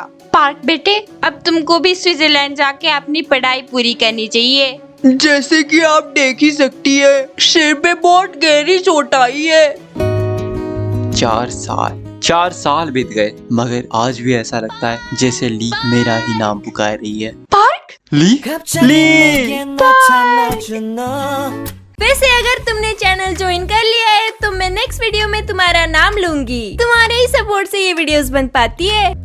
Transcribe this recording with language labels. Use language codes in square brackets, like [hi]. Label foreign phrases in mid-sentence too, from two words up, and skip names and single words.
[hi] पार्क बेटे, अब तुमको भी स्विट्जरलैंड जाके अपनी पढ़ाई पूरी करनी चाहिए। जैसे कि आप देख ही सकती है, सिर पे बहुत गहरी चोट आई है। 4 साल बीत गए मगर आज भी ऐसा लगता है जैसे ली मेरा ही नाम पुकार रही है। पार्क? ली [ko] 갑자기 ली 내게 나타나준 너 [hi] वैसे अगर तुमने [en] channel join [hi] कर लिया है तो मैं [en] next video [hi] में तुम्हारा नाम लूंगी। तुम्हारे ही सपोर्ट से ये वीडियोस बन पाती है।